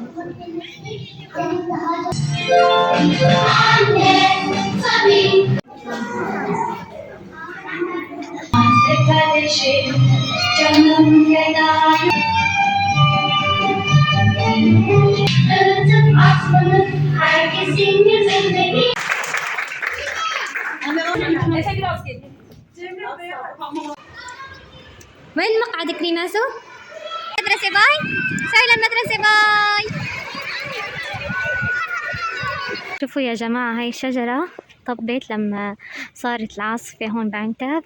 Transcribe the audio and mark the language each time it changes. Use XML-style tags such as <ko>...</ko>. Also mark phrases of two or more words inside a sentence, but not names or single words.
<tr>Kardeşim, canım fedayım. Dağıtıp atmanın herkesin yüzünde bir...</tr> <ar>وين مقعدك ريماسو؟ مدرسة باي؟ سوي للمدرسة باي. شوفوا يا جماعة هاي الشجرة طبت لما صارت العاصفة هون بعنتب.</ar>